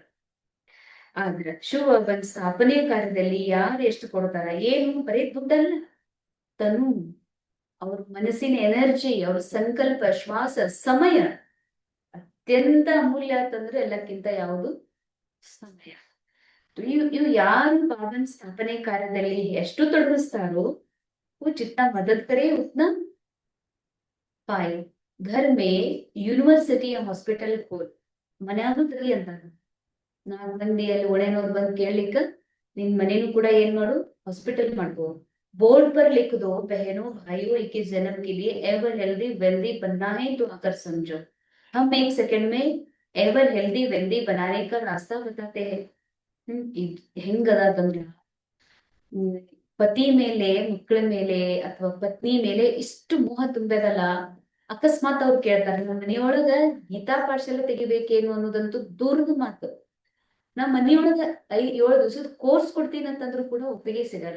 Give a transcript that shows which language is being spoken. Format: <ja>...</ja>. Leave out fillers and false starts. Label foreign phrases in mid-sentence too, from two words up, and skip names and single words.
<kn>ಆದ್ರ ಶಿವಬಾಬನ್ ಸ್ಥಾಪನೆ ಕಾರ್ಯದಲ್ಲಿ ಯಾರು ಎಷ್ಟು ಕೊಡ್ತಾರ, ಏನು ಬರೀ ದುಡ್ಡಲ್ಲ, ತನು, ಅವ್ರ ಮನಸ್ಸಿನ ಎನರ್ಜಿ, ಅವ್ರ ಸಂಕಲ್ಪ, ಶ್ವಾಸ, ಸಮಯ ಅತ್ಯಂತ ಅಮೂಲ್ಯ ಅಂತಂದ್ರೆ ಎಲ್ಲಕ್ಕಿಂತ ಯಾವುದು ಸಮಯ. ಇವು ಯಾರು ಬಾಬನ್ ಸ್ಥಾಪನೆ ಕಾರ್ಯದಲ್ಲಿ ಎಷ್ಟು ತೊಡಗಿಸ್ತಾರೋ</kn> <hi>वो जितना मदद करे उतना पाए. घर में</hi> <en>university hospital</en> <kn>खोल, ಮನ್ಯಾಗೂ ತಗಿ ಅಂತಾರ. ನಾನ್ ಮಂದಿಯಲ್ಲಿ ಒಣೆನವ್ರು ಬಂದ್ ಕೇಳ್ಲಿಕ್ಕ ನಿನ್ ಮನೇನು ಕೂಡ ಏನ್ ಮಾಡು, ಹಾಸ್ಪಿಟಲ್ ಮಾಡ್ಕೋ.</kn> <hi>बोर्ड पर लिख दो बहनों भाइयों 21 जन्म के लिए</hi> <en>ever healthy wealthy</en> <hi>बनना है तो आकर समझो. हम 1 सेकंड में</hi> <en>ever healthy wealthy</en> <hi>बनाने का रास्ता बताते हैं.</hi> <kn>ಹೆಂಗದ ಅಂತಂದ್ರ ಪತಿ ಮೇಲೆ, ಮಕ್ಕಳ ಮೇಲೆ ಅಥವಾ ಪತ್ನಿ ಮೇಲೆ ಇಷ್ಟು ಮೋಹ ತುಂಬೇದಲ್ಲ. ಅಕಸ್ಮಾತ್ ಅವ್ರು ಕೇಳ್ತಾರೆ ನಮ್ಮ ಮನೆಯೊಳಗ ಗೀತಾ ಪಾಠಶಾಲೆ ತೆಗಿಬೇಕೇನು ಅನ್ನೋದಂತೂ ದೂರದ ಮಾತು. ನಮ್ಮ ಮನೆಯೊಳಗ 7 ದಿವಸದ ಕೋರ್ಸ್ ಕೊಡ್ತೀನಿ ಅಂತಂದ್ರು ಕೂಡ ಒಪ್ಪಿಗೆ ಸಿಗಲ್ಲ.</kn>